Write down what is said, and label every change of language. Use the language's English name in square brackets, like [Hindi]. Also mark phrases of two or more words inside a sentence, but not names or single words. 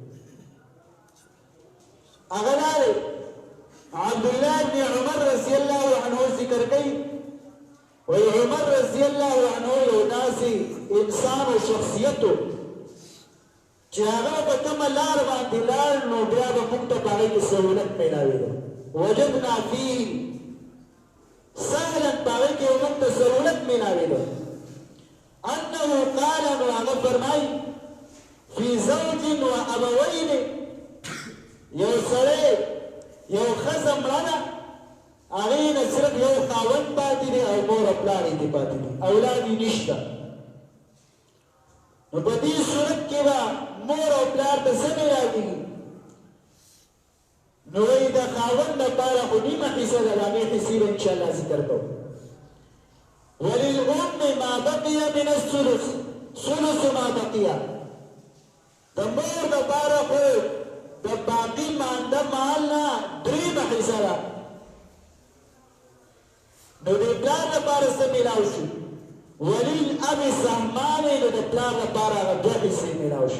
[Pashto] هغه دا دی عبدالله بن عمر [Arabic] رضی الله عنه [Pashto] ذکر کوي وی عمر [Arabic] رضی الله عنه [Pashto] یو داسې انسان او شخصیت و چې هغه په کومه لار باندې لاړ نو بیا به موږ ته په هغې کې سهولت میلاوېده. [Arabic] وجدنا فيه سهلا [Pashto] په هغې کې موږ ته سهولت میلاوېده. [Arabic] انه قال [Pashto] نو هغه فرمایي [Arabic] فی زوج و ابوین [Pashto] یو سړی یو ښځه مړه ده هغې نه صرف یو خاوند پاتې دی او مور او پلار یې پاتې دي اولاد یې نشته. نو په دې صورت کې به مور او پلار ته څه میلاوېږي؟ نو وایي د خاوند لپاره خو نیمه حصه ده د هغې حصې به انشاءالله ذکر کوو. [Arabic] وللأم ما بقي من الثلث ثلث ما بقي [Pashto] د مور دپاره خو د باقي مانده مال نه درېیمه حصه ده. نو د پلار لپاره څه میلاو شي؟ [Arabic] وللأب سهمان [Pashto] نو د پلار لپاره هغه دوه حصې میلاو شي.